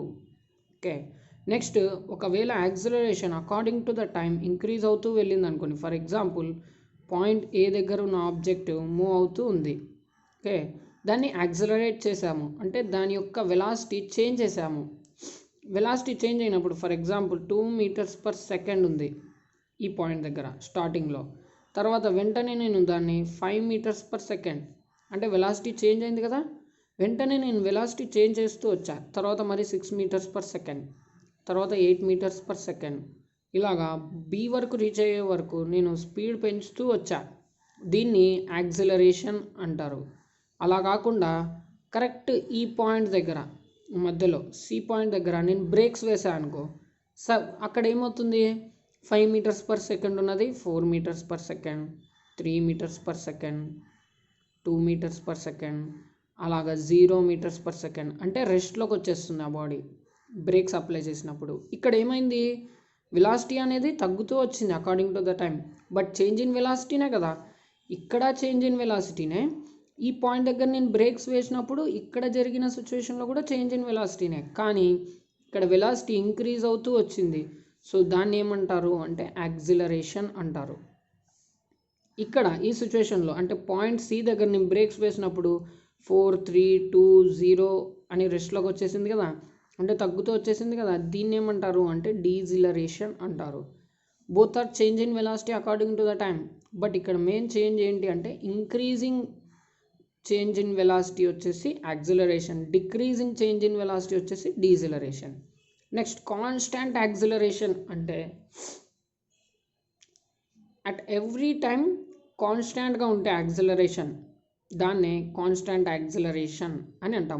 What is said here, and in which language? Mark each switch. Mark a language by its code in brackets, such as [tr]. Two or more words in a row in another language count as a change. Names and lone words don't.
[en] okay, next [te] ఒకవేళ [en] acceleration according to the time increase [te] అవుతూ వెళ్ళింది అనుకోండి. [en] for example point A [te] దగ్గర ఉన్న [en] object move [te] అవుతూ ఉంది. ఓకే, దాన్ని యాక్సిలరేట్ చేసాము అంటే దాని యొక్క [en] velocity change [te] చేసాము. [en] velocity change [te] అయినప్పుడు [en] for example [te] 2 [en] meters per second [te] ఉంది ఈ పాయింట్ దగ్గర స్టార్టింగ్లో. తర్వాత వెంటనే నేను దాన్ని 5 [en] meters per second, [te] అంటే [en] velocity change [te] అయింది కదా, వెంటనే నేను [en] velocity change [te] చేస్తూ వచ్చా. తర్వాత మరి 6 [en] meters per second, [te] తర్వాత 8 [en] meters per second, [te] ఇలాగా బి వరకు రీచ్ అయ్యే వరకు నేను స్పీడ్ పెంచుతూ వచ్చా. దీన్ని యాక్సిలరేషన్ అంటారు. అలా కాకుండా కరెక్ట్ ఈ పాయింట్ దగ్గర మధ్యలో [en] C point [te] దగ్గర నేను బ్రేక్స్ వేసాను అనుకో, అక్కడ ఏమవుతుంది, 5 [en] meters per second [te] ఉన్నది 4 [en] meters per second, [te] 3 [en] meters per second, [te] 2 [en] meters per second, [te] అలాగా 0 [en] meters per second, [te] అంటే రెస్ట్లోకి వచ్చేస్తుంది ఆ [en] body brakes apply [te] చేసినప్పుడు. ఇక్కడ ఏమైంది, వెలాసిటీ అనేది తగ్గుతూ వచ్చింది [en] according to the time, but change in velocity [te] కదా. ఇక్కడ [en] change in velocity, [te] ఈ పాయింట్ దగ్గర నేను బ్రేక్స్ వేసినప్పుడు ఇక్కడ జరిగిన సిచ్యువేషన్లో కూడా [en] change in velocity, [te] కానీ ఇక్కడ [en] velocity increase [te] అవుతూ వచ్చింది. సో దాన్ని ఏమంటారు అంటే యాక్సిలరేషన్ అంటారు. ఇక్కడ ఈ సిచ్యువేషన్లో అంటే [en] point C [te] దగ్గర నేను బ్రేక్స్ వేసినప్పుడు 4, 3, 2, 0 అని రెస్ట్లోకి వచ్చేసింది కదా, అంటే తగ్గుతూ వచ్చేసింది కదా, దీన్ని ఏమంటారు అంటే డీసిలరేషన్ అంటారు. [en] both are change in velocity according to the time, but [te] ఇక్కడ [en] main change [te] ఏంటి అంటే [en] increasing change in velocity [te] వచ్చేసి [en] acceleration, decreasing change in velocity [te] వచ్చేసి డీసిలరేషన్. [en] next constant acceleration [te] అంటే [en] at every time constant [te] ఉంటే యాక్సిలరేషన్, దాన్నే [en] constant acceleration [te] అని అంటాము.